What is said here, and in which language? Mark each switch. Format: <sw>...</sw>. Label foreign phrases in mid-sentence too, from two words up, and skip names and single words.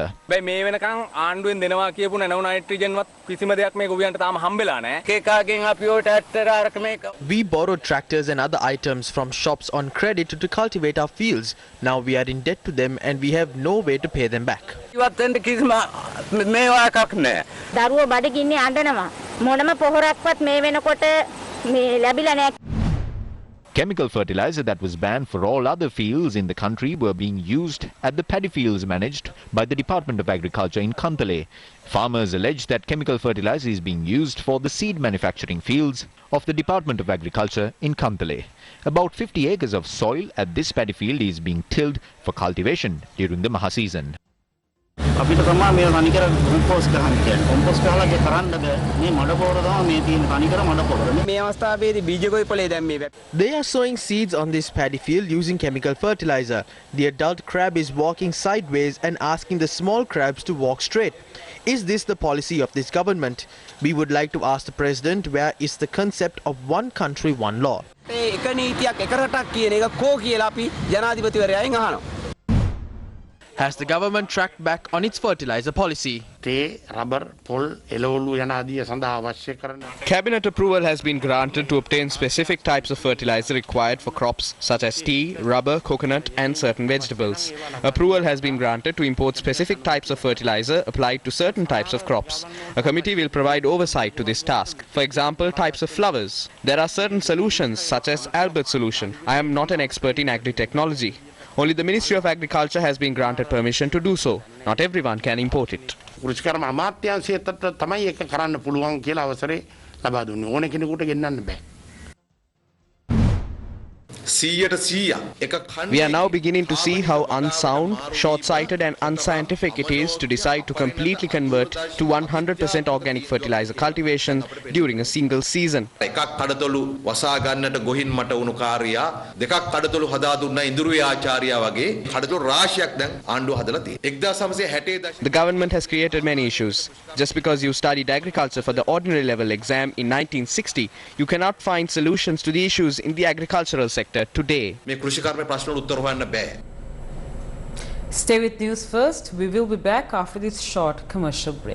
<si>මේ වෙනකන් ආණ්ඩුවෙන් දෙනවා කියපු නැනෝ නයිට්‍රජන්වත් කිසිම දෙයක් මේ ගොවියන්ට තාම හම්බෙලා නැහැ. කේකාගෙන් අපි ඔය ට්‍රැක්ටර් අරක මේක.</si> <en>We borrowed tractors and other items items from shops on credit to cultivate our fields. Now we are in debt to them and we have no way to pay them back.</en> <si>දරුවෝ බඩගින්නේ අඬනවා මොනම පොහොරක්වත් මේ වෙනකොට මේ ලැබිලා නැහැ.</si> <en>Chemical fertilizer that was banned for all other fields in the country were being used at the paddy fields managed by the Department of Agriculture in Kantale. Farmers allege that chemical fertilizer is being used for the seed manufacturing fields of the Department of Agriculture in Kantale. About 50 acres of soil at this paddy field is being tilled for cultivation during the Maha season.</en> <si>අපිට තමයි මේ තනිකර කොම්පෝස්ට් ගහන්න කියන්නේ. කොම්පෝස්ට් ගහලා කරන්න බෑ. මේ මඩ පොර තමයි මේ තියෙන තනිකර මඩ පොර. මේ අවස්ථාවේදී බීජ කොයිපලේ දැන් මේ</si> <en>They are sowing seeds on this paddy field using chemical fertilizer. The adult crab is walking sideways and asking the small crabs to walk straight. Is this the policy of this government? We would like to ask the president, where is the concept of one country, one law?</en> <si>එක නීතියක් එක රටක් කියන එක කෝ කියලා අපි ජනාධිපතිවරයාගෙන් අහනවා.</si> <en>Has the government tracked back on its fertilizer policy? Cabinet approval has been granted to obtain specific types of fertilizer required for crops such as tea, rubber, coconut and certain vegetables. Approval has been granted to import specific types of fertilizer applied to certain types of crops. A committee will provide oversight to this task. For example, types of flowers. There are certain solutions such as Albert solution. I am not an expert in agri-technology. Only the Ministry of Agriculture has been granted permission to do so. Not everyone can import it.</en> <si>කෘෂිකර්ම අමාත්‍යාංශයට තමයි ඒක කරන්න පුළුවන් කියලා අවසරේ ලබා දුන්නේ. ඕන කෙනෙකුට ගෙන්නන්න බෑ.</si> <en>We are now beginning to see how unsound, short-sighted and unscientific it is to decide to completely convert to 100% organic fertilizer cultivation during a single season.</en> <si>එකක් කඩතොළු වසා ගන්නට ගොහින් මට වුණු කාර්යයා දෙකක් කඩතොළු හදා දුන්න ඉඳුරුවේ ආචාර්යා වගේ කඩතොළු රාශියක් දැන් ආණ්ඩුව හදලා තියෙනවා.</si> <en>1960 The government has created many issues. Just because you studied agriculture for the ordinary level exam in 1960, you cannot find solutions to the issues in the agricultural sector today. Stay with News First. We will be back after this short commercial break.</en>